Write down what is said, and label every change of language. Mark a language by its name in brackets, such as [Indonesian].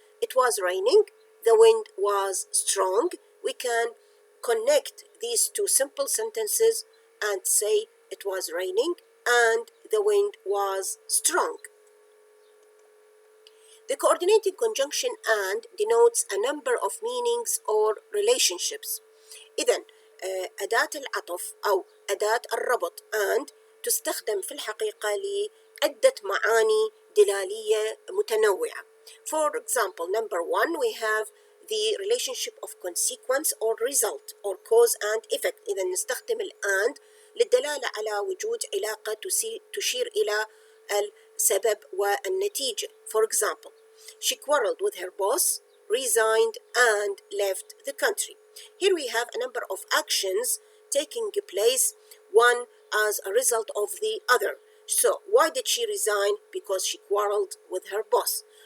[English] It was raining, the wind was strong. We can connect these two simple sentences and say it was raining and the wind was strong. The coordinating conjunction and denotes a number of meanings or relationships. [Arabic] إذن أداة العطف أو أداة الربط and تستخدم في الحقيقة لعدة معاني دلالية متنوعة. [English] For example, number 1, we have the relationship of consequence or result or cause and effect. [Arabic] إذا نستخدم and للدلالة على وجود علاقة تشير إلى السبب والنتيجة. [English] For example, she quarreled with her boss, resigned, and left the country. Here we have a number of actions taking place, one as a result of the other. So, why did she resign? Because she quarreled with her boss.